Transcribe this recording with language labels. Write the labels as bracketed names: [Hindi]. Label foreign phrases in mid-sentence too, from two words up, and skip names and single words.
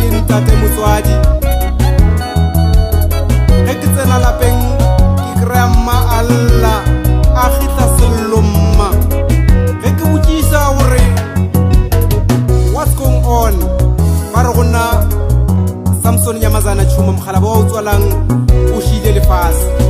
[Northern Sotho] ntate motswadi ge ke tsena lapeng ke kry-a mma alla a gitla sello mma ge ke botsisa gore [English] what's going on [Northern Sotho] ba re gona Samson Nyamazana Tshuma mogala ba o tswalang o shile lefase